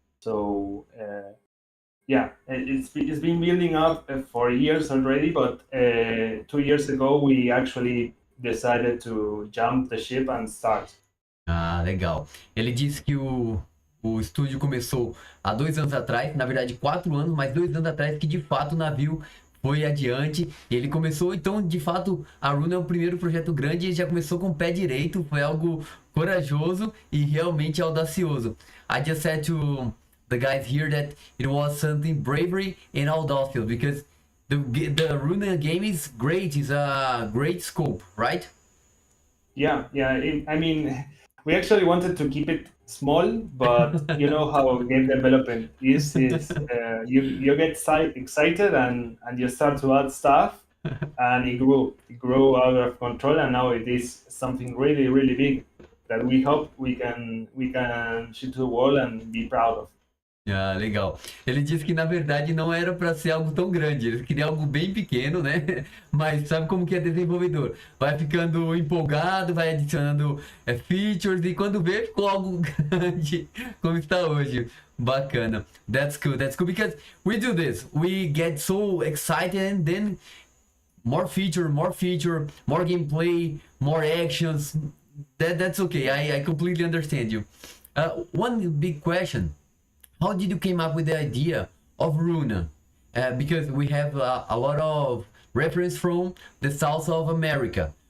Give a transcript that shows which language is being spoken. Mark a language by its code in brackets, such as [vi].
[en] So yeah, it's been building up for years already, but 2 years ago we actually decided to jump the ship and start. [pt] Ah, legal. Ele disse que o estúdio começou há 2 anos atrás, na verdade 4 anos, mas 2 anos atrás que de fato o navio foi adiante. Ele começou, então, de fato, a Runa é o primeiro projeto grande e já começou com o pé direito. Foi algo corajoso e realmente audacioso. [en] I just said to the guys here that it was something bravery and audacious because the Runa game is great. It's a great scope, right? Yeah, I mean, we actually wanted to keep it small, but you know how game development is you get excited and you start to add stuff, and it grew out of control, and now it is something really, really big that we hope we can shoot to the wall and be proud of. [pt] Ah, legal. Ele disse que na verdade não era para ser algo tão grande, ele queria algo bem pequeno, né? Mas sabe como que é desenvolvedor? Vai ficando empolgado, vai adicionando features e quando vê ficou algo grande como está hoje. Bacana. [en] That's cool because we do this. We get so excited and then more feature, more gameplay, more actions. That's okay. I completely understand you. One big question. How did you came up with the idea of Runa? Because we have a lot of reference from the South of America.